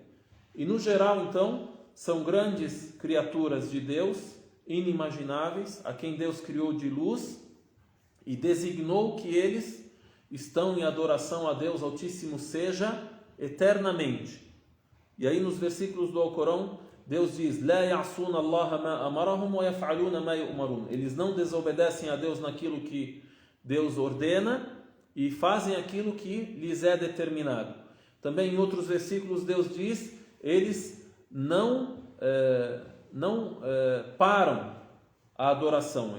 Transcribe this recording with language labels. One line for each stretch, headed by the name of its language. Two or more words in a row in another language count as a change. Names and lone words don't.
Portuguese: E no geral, então, são grandes criaturas de Deus, inimagináveis, a quem Deus criou de luz e designou que eles estão em adoração a Deus Altíssimo seja eternamente. E aí nos versículos do Alcorão, Deus diz:
Arabic: "لا يعصون الله ما أمرهم ويفعلون ما يؤمرون."
Portuguese: Eles não desobedecem a Deus naquilo que Deus ordena e fazem aquilo que lhes é determinado. Também em outros versículos Deus diz: eles não param a adoração.